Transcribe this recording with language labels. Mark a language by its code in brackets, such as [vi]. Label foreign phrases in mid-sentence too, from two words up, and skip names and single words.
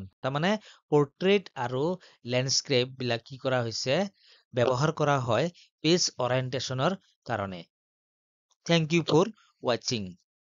[as] তাৰমানে portrait আৰু landscape বিলাক কি কৰা হৈছে ব্যৱহাৰ কৰা হয় [en] page orientation [as] ৰ কাৰণে. [en] Thank you for watching.